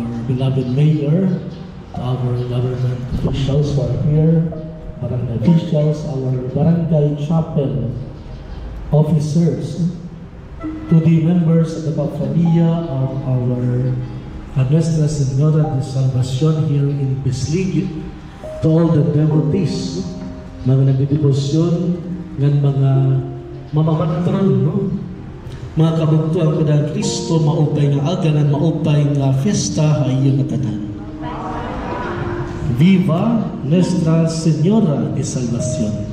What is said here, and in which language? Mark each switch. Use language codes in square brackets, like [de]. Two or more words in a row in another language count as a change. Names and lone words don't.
[en] beloved mayor, our government officials who are here, barangay officials, our barangay chapel officers, to the members of the Pafania of our Nuestra Señora de Salvacion here in Bislig, to all the devotees, [war] mga nagdedebosyon, ng mga mamamatron, no? Mga kabugtuan ko na Kristo, maupay nga aganan, maupay nga fiesta, hayo nga tanan. Viva Nuestra Señora de Salvacion.